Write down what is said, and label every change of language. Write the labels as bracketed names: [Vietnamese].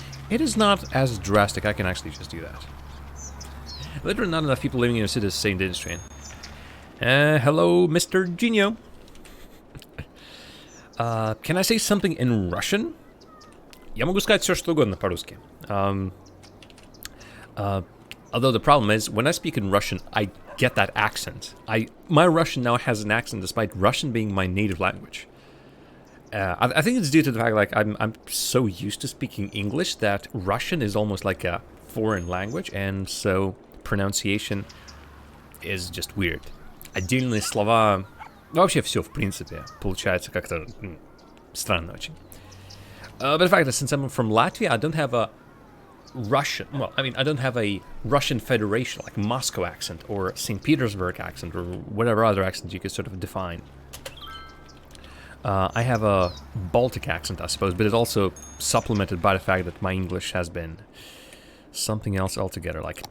[English] It is not as drastic. I can actually just do that. Literally not enough people living in a city is the same data strain. Hello, Mr. Genio. Can I say something in Russian? [Russian] Я могу сказать все, что угодно по-русски. [English] Although the problem is, when I speak in Russian, I get that accent. My Russian now has an accent despite Russian being my native language. I think it's due to the fact I'm so used to speaking English that Russian is almost like a foreign language, and so pronunciation is just weird. [Russian] Отдельные слова... Вообще все, в принципе, получается как-то странно очень. [English] But the fact that since I'm from Latvia, I don't have a Russian... Well, I mean, I don't have a Russian Federation, like Moscow accent, or St. Petersburg accent, or whatever other accent you could sort of define. I have a Baltic accent, I suppose, but it's also supplemented by the fact that my English has been something else altogether.